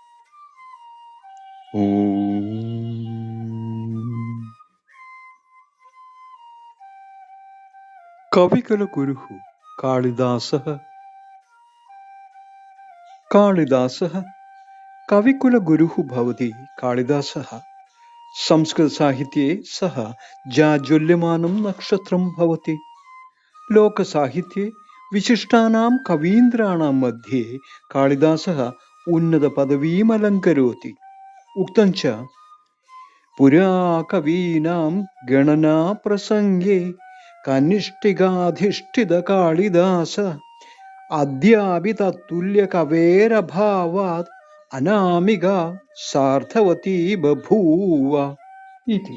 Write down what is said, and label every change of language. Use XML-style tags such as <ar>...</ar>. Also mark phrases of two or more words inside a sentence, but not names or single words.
<sa>ഓം കവികുലഗുരുഃ കാളിദാസഃ. കാളിദാസഃ കവികുലഗുരുഃ ഭവതി. കാളിദാസഃ സംസ്കൃതസാഹിत्ये सः जाज्वल्यमानं नक्षत्रं भवति. लोकसाहित्ये विशिष्टानां कवीन्द्राणां मध्ये कालिदासः उन्नतपदवीम् अलङ्करोति. उक्तं च पुरा कवीनां गणना प्रसङ्गे कनिष्ठिकाधिष्ठित कालिदास अद्यापि तत्तुल्यकवेरभावात् अनामिका सार्थवती बभूव इति.</sa>